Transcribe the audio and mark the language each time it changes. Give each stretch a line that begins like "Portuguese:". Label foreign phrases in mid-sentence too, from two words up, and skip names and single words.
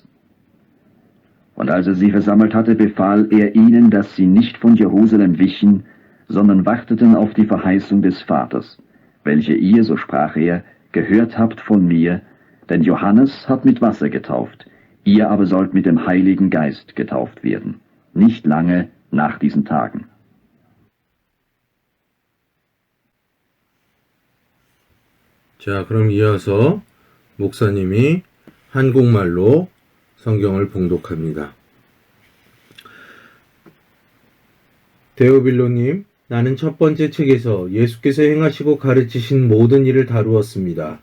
German: Und als er sie versammelt hatte, befahl er ihnen, dass sie nicht von Jerusalem wichen, sondern warteten auf die Verheißung des Vaters, welche ihr, so sprach er, gehört habt von mir, denn Johannes hat mit Wasser getauft, ihr aber sollt mit dem Heiligen Geist getauft werden, nicht lange nach diesen Tagen.
Korean: 자, 그럼 이어서 목사님이 한국말로 성경을 봉독합니다. 데오빌로님, 나는 첫 번째 책에서 예수께서 행하시고 가르치신 모든 일을 다루었습니다.